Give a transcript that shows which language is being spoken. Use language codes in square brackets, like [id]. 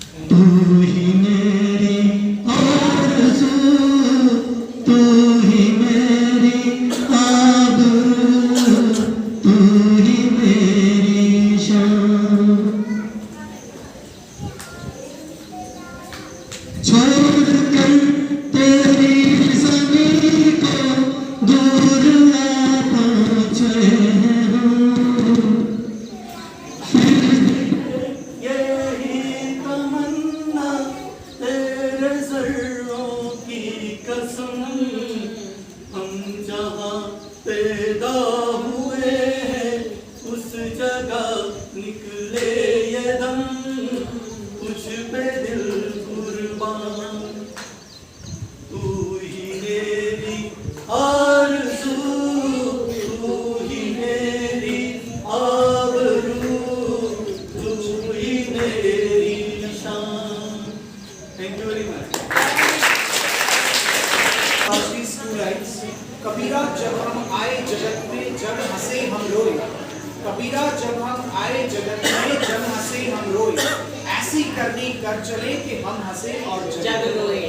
[hi] तू ही मेरी आरज़ू, तू ही मेरी आबरू, तू ही मेरी शान। छोड़ कर तेरी ज़मीं को दूर आ पहुँचे हम, यही तमन्ना तेरे ज़र्रों की कसम। हम जहाँ पैदा हुए हैं उस जगह निकले ये दम, तुझ पे दिल कुर्बान। तू ही मेरी आरज़ू, तू ही मेरी आबरू, तू ही मेरी शान। [en] Thank you very much. [hi] कबीरा जब हम आए जगत में जब हंसे हम रोए, कबीरा जब हम आए जगत में जब हंसे हम रोए, ऐसी करनी कर चले कि हम हंसे और जग रोए।